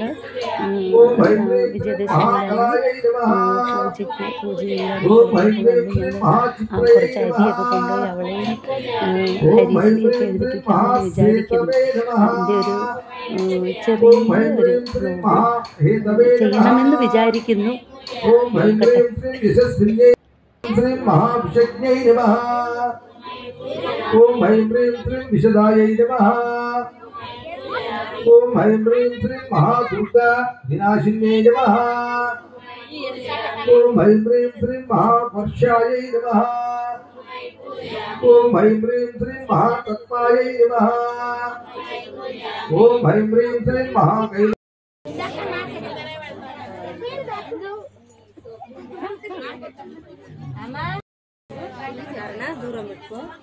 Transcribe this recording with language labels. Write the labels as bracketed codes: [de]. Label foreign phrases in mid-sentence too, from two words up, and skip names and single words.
[ml] വിജയദശമിയിലാണ് പൂജ ചെയ്യാൻ കുറച്ച് അരിയൊക്കെ കൊണ്ടുപോയി അവളെയും ഹരിശ്രീയൊക്കെ എഴുതിപ്പിക്കാമെന്ന് വിചാരിക്കുന്നു. അതിൻ്റെ ഒരു ചെറിയൊരു ചെയ്യണമെന്ന് വിചാരിക്കുന്നു. [sa] श्री महाभिषज्ञै नमः। ओम ऐं ह्रीं श्रीं विशदायै नमः। ओम ऐं ह्रीं श्रीं महादुर्गा विनाशिन्यै नमः। ओम ऐं ह्रीं श्रीं महावर्षायै नमः। ओम ऐं ह्रीं श्रीं महातत्त्वायै नमः। ओम ऐं ह्रीं श्रीं महाकैलासाय [te] దూరం పెట్టుకో.